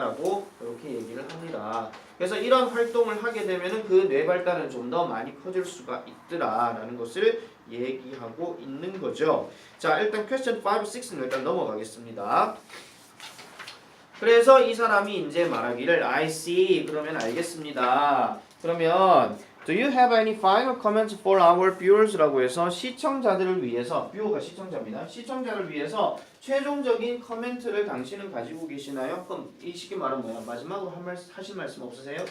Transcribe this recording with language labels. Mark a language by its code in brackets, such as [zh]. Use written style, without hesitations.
[ko] 라고 이렇게 얘기를 합니다. 그래서 이런 활동을 하게 되면 그 뇌 발달은 좀 더 많이 커질 수가 있더라 라는 것을 얘기하고 있는 거죠. 자, 일단 question 5, 6는 일단 넘어가겠습니다. 그래서 이 사람이 이제 말하기를 [en] I see [ko] 그러면 알겠습니다. 그러면 [en] Do you have any final comments for our viewers? [ko] 라고 해서 시청자들을 위해서 뷰어가 시청자입니다. 시청자를 위해서 최종적인 코멘트를 당신은 가지고 계시나요? 그럼 이 쉽게 말하면 뭐야? 마지막으로 하실 말씀 없으세요?